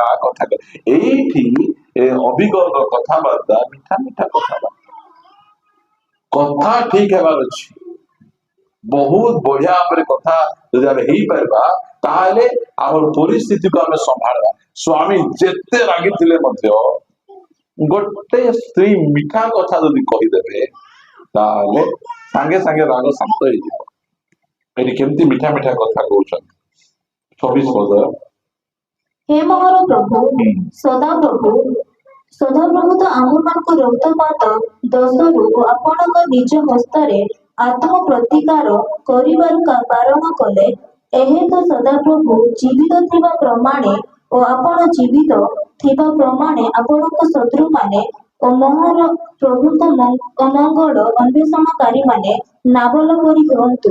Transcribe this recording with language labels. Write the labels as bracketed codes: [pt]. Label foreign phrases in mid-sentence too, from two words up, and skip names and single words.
[or] କଥା ଏଇଠି ଅଭିଜ୍ଞ କଥାବାର୍ତ୍ତା ମିଠା ମିଠା କଥାବାର୍ତ୍ତା କଥା ଠିକ ହେବାର ଅଛି ବହୁତ ବଢିଆ ଭାବରେ କଥା ଯଦି ଆମେ ହେଇପାରିବା ତାହେଲେ ଆମର ପରିସ୍ଥିତିକୁ ଆମେ ସମ୍ଭାଳିବା ସ୍ୱାମୀ ଯେତେ ରାଗିଥିଲେ ମଧ୍ୟ ଗୋଟେ ସ୍ତ୍ରୀ ମିଠା କଥା ଯଦି କହିଦେବେ ତାହେଲେ ସାଙ୍ଗେ ସାଙ୍ଗେ ରାଗ ଶାନ୍ତ ହେଇଯିବ ଏଠି କେମିତି ମିଠା ମିଠା କଥା କହୁଛନ୍ତି 26 ପଦ ହେ ମୋହର ପ୍ରଭୁ ସଦାପ୍ରଭୁ ତ ଆମ୍ଭମାନଙ୍କ ରକ୍ତପାତ ଦୋଷରୁ ଆପଣଙ୍କ ନିଜ ହସ୍ତରେ ଆତ୍ମ ପ୍ରତିକାର କରିବାରୁ ବାରଣ କଲେ ଏହେତୁ ସଦାପ୍ରଭୁ ଜୀବିତ ଥିବା ପ୍ରମାଣେ ଓ ଆପଣ ଜୀବିତ ଥିବା ପ୍ରମାଣେ ଆପଣଙ୍କ ଶତ୍ରୁମାନେ ଓ ମୋହର ପ୍ରଭୁତ ଅମଙ୍ଗଳ ଅନ୍ୱେଷଣକାରୀମାନେ ନାବଲ ପରି ହୁଅନ୍ତୁ।